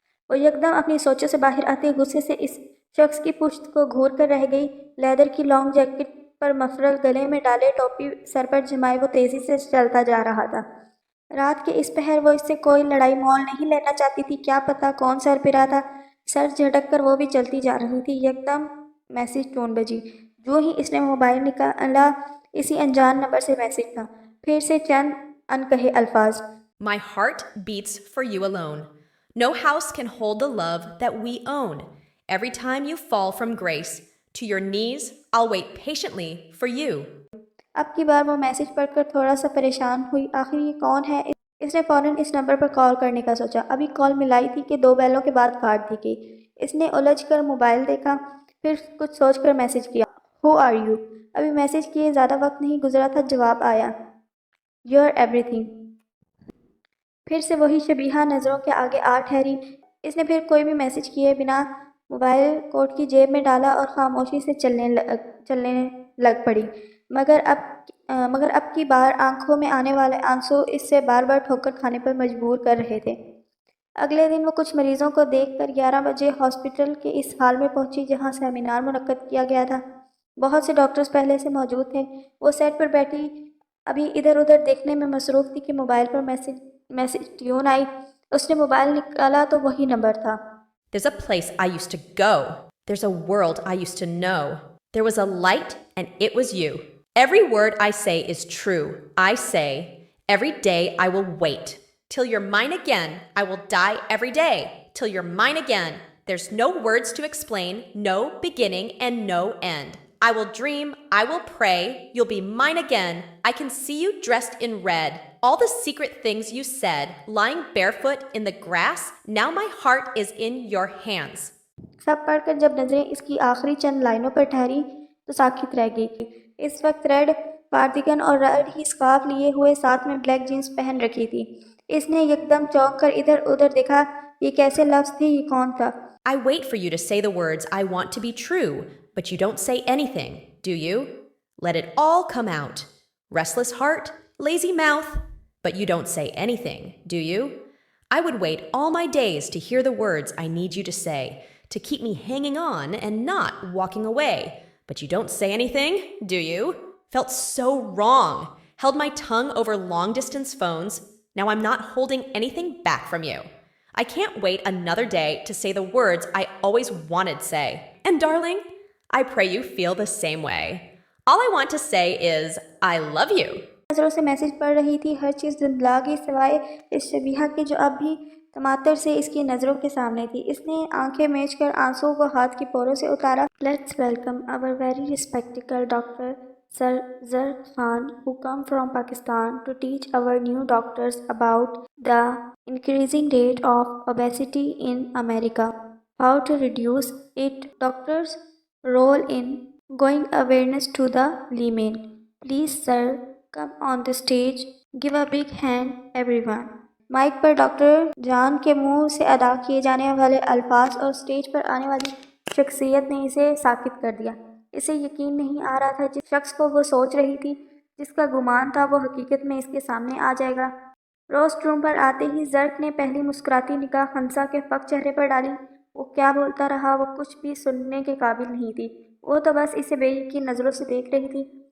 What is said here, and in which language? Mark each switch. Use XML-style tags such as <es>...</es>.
<ur>وہ یکدم اپنی سوچوں سے باہر آتے غصے سے اس شخص کی پشت کو گھور کر رہ گئی۔ لیدر کی لانگ جیکٹ پر مفرل گلے میں ڈالے، ٹوپی سر پر جمائے وہ تیزی سے چلتا جا رہا تھا۔ رات کے اس پہر وہ اس سے کوئی لڑائی مول نہیں لینا چاہتی تھی، کیا پتا کون سر پرا تھا۔ سر جھٹک کر وہ بھی چلتی جا رہی تھی، یکدم میسج ٹون بجی۔ جو ہی اس نے موبائل نکالا اسی انجان نمبر سے میسج تھا، پھر سے چند انکہے الفاظ۔</ur> <en>My heart beats for you alone. No house can hold the love that we own. Every time you fall from grace to your knees, I'll wait patiently for you.</en> <ur>اب کی بار وہ message پڑھ کر تھوڑا سا پریشان ہوئی، آخر یہ کون ہے؟ اس نے فوراً اس نمبر پر کال کرنے کا سوچا، ابھی کال ملائی تھی کہ 2 بیلوں کے بعد کاٹ دی گئی۔ اس نے الجھ کر موبائل دیکھا، پھر کچھ سوچ کر میسج کیا،</ur> <en>Who are you؟</en> <ur>ابھی میسج کیے زیادہ وقت نہیں گزرا تھا، جواب آیا۔</ur> <en>You're everything.</en> <ur>پھر سے وہی شبیہہ نظروں کے آگے آ ٹھہری۔ اس نے پھر کوئی بھی میسج کیے بنا موبائل کوٹ کی جیب میں ڈالا اور خاموشی سے چلنے لگ پڑی، مگر اب کی بار آنکھوں میں آنے والے آنسو اس سے بار بار ٹھوکر کھانے پر مجبور کر رہے تھے۔ اگلے دن وہ کچھ مریضوں کو دیکھ کر 11 بجے ہاسپٹل کے اس ہال میں پہنچی جہاں سیمینار منعقد کیا گیا تھا۔ بہت سے ڈاکٹرز پہلے سے موجود تھے۔ وہ سیٹ پر بیٹھی ابھی ادھر ادھر دیکھنے میں مصروف تھی کہ موبائل پر میسج ٹیون آئی۔ اس نے موبائل نکالا تو وہی نمبر تھا۔</ur> <en>There's a place I used to go. There's a world I used to know. There was a light and it was you. Every word I say is true. I say, every day I will wait. Till you're mine again, I will die every day. Till you're mine again. There's no words to explain, no beginning and no end. I will dream, I will pray, you'll be mine again. I can see you dressed in red. All the secret things you said, lying barefoot in the grass, now my heart is in your hands.</en> <ur>سب پڑھ کر جب نظریں اس کی آخری چند لائنوں پر ٹھہری تو ساکت رہ گئی۔ اس وقت ریڈ کارڈیگن اور ریڈ ہی سکارف لیے ہوئے ساتھ میں بلیک جینس پہن رکھی تھی۔ اس نے یکدم چونک کر ادھر ادھر دیکھا۔ یہ کیسے لفظ تھے؟ یہ کون تھا؟</ur> <en>I wait for you to say the words I want to be true, but you don't say anything, do you? Let it all come out. Restless heart, lazy mouth, but you don't say anything, do you? I would wait all my days to hear the words I need you to say, to keep me hanging on and not walking away. But you don't say anything, do you? Felt so wrong. Held my tongue over long-distance phones. Now I'm not holding anything back from you. I can't wait another day to say the words I always wanted to say. And darling, I pray you feel the same way. All I want to say is, I love you.</en> <ur>نظروں سے message پڑھ رہی تھی، ہر چیز دھندلا گئی سوائے اس شبیہہ کے جو اب بھی تماتر سے اس کی نظروں کے سامنے تھی۔ اس نے آنکھیں میچ کر آنسوؤں کو ہاتھ کی پوروں سے اتارا۔</ur> <en>Let's welcome our very respected Dr. Sir Zarq Khan, who come from Pakistan to teach our new doctors about the increasing rate of obesity in America, how to reduce it, doctors' role in going awareness to the layman. Please sir, come on the stage. Give a big hand everyone.</en> <ur>Mic per doctor جان کے منہ سے ادا کیے جانے والے الفاظ اور stage پر آنے والی شخصیت نے اسے ساکت کر دیا۔ اسے یقین نہیں آ رہا تھا جس شخص کو وہ سوچ رہی تھی، جس کا گمان تھا وہ حقیقت میں اس کے سامنے آ جائے گا۔ روسٹ روم پر آتے ہی زرق نے پہلی مسکراتی نگاہ خنسا کے فک چہرے پر ڈالی۔ وہ کیا بولتا رہا، وہ کچھ بھی سننے کے قابل نہیں تھی۔ وہ تو بس اسے بے یقین نظروں سے دیکھ رہی تھی۔</ur>